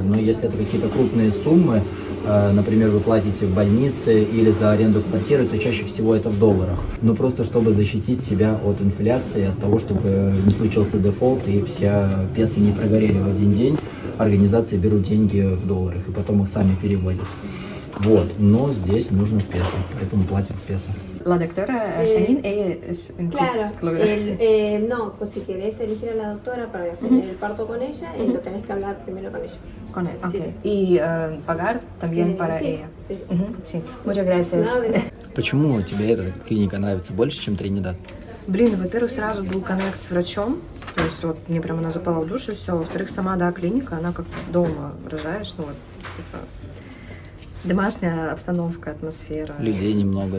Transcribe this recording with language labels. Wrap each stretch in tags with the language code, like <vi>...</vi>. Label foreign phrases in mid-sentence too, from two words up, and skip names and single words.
<ru>Но если это какие-то крупные суммы, например, вы платите в больнице или за аренду квартиры, то чаще всего это в долларах. Но просто чтобы защитить себя от инфляции, от того, чтобы не случился дефолт и все песо не прогорели в один день, организации берут деньги в долларах и потом их сами перевозят. Вот, но здесь нужно в песо, поэтому платим в песо.</ru> <es>La doctora Janine, ella es un Claro, no, pues si querés elegir a la doctora para tener el parto con ella, lo tenés que hablar primero con ella. Con él, ok. Sí, sí. Y pagar también para sí, ella. sí. Sí, muchas gracias. No, de nada.</es> <ru>Почему тебе эта клиника нравится больше, чем Тринидад? Блин, ну, во-первых, сразу был коннект с врачом, то есть вот мне прям она запала в душу, все. Во-вторых, сама, да, клиника, она как дома рожаешь, ну вот, типа, домашняя обстановка, атмосфера. Людей немного,</ru>